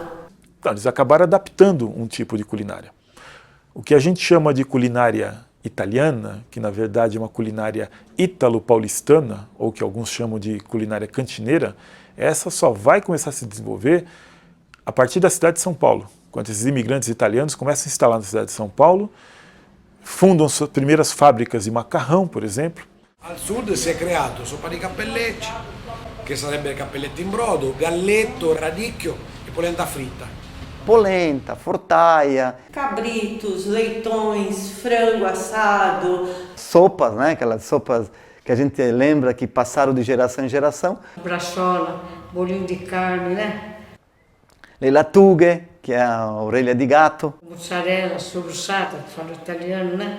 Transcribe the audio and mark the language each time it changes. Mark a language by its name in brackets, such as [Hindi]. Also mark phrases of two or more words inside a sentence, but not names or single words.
[Portuguese] Então, eles acabaram adaptando um tipo de culinária. O que a gente chama de culinária italiana, que na verdade é uma culinária ítalo-paulistana, ou que alguns chamam de culinária cantineira, essa só vai começar a se desenvolver a partir da cidade de São Paulo. Quando esses imigrantes italianos começam a se instalar na cidade de São Paulo, fundam suas primeiras fábricas de macarrão, por exemplo. [Italian] Al sud si è creato sopa di cappellecci, che sarebbe cappelletti in brodo, galletto, radicchio e polenta fritta. Polenta, fortaia. [Portuguese] Cabritos, leitões, frango assado. Sopas, né? Aquelas sopas que a gente lembra que passaram de geração em geração. Brachola, bolinho de carne, né? [Italian] Le lattughe, [Portuguese] que é a orelha de gato. Mussarela, sobreçata, que fala italiano, né?